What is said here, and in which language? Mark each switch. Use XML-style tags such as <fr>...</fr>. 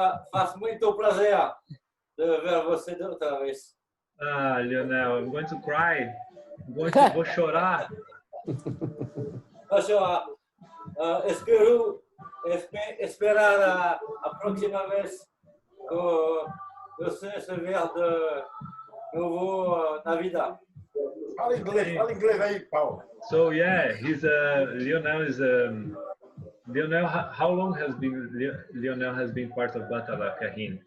<pt>Faz muito prazer de ver você de outra vez.</pt> <en>Ah, Lionel, I'm going to cry.</en> <pt>Vou chorar. Vou chorar. Espero esperar a próxima vez que você se ver de novo na vida. Fala inglês aí, Paulo.</pt> <en>So yeah, Lionel is Lionel. How long has Lionel been part of Batala, Kahin?</en>